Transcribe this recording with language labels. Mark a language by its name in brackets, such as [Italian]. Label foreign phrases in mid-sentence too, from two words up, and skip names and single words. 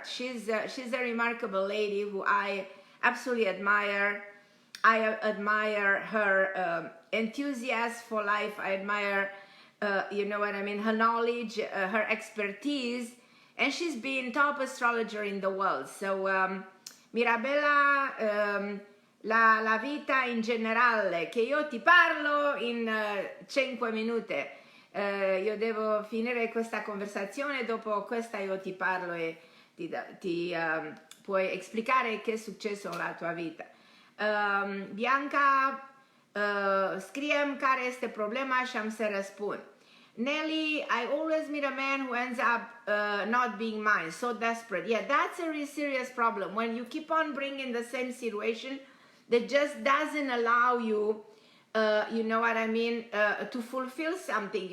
[English] She's a remarkable lady who I absolutely admire. I admire her enthusiasm for life. I admire, you know what I mean, her knowledge, her expertise, and she's been top astrologer in the world. [Italian] So Mirabella, la vita in generale, che io ti parlo in 5 minuti. Io devo finire questa conversazione, dopo questa io ti parlo e ti puoi esplicare che è successo nella tua vita. Bianca, [Romanian] scriem care este problema și am să răspund. [English] Nelly, I always meet a man who ends up not being mine, so desperate. Yeah, that's a really serious problem. When you keep on bringing the same situation that just doesn't allow you, you know what I mean, to fulfill something.